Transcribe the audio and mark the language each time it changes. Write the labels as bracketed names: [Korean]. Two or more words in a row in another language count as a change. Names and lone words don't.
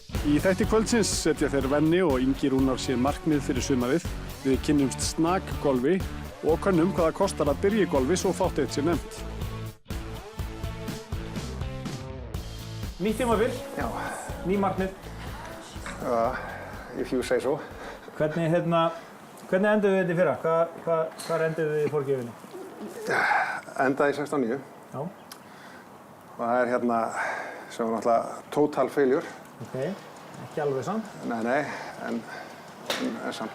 [Icelandic] Í þætti kvöldsins setja þeir Venni og Ingi Rúnar sér markmið fyrir sumarið. Við kynnumst snakgolfi og könnum hvað það kostar að byrja í golfi svo fátt eitt sé nefnt. Nýtt tímabil, ný markmið. [English] If you say so. [Icelandic] Hvernig enduðu við þetta í fyrra? Hvar enduðu við í forgjöfinni? Endaði í 16.9. Já. Og það er sem var náttúrulega [English] total failure. [Icelandic] Ok, ekki alveg samt. Nei, en samt.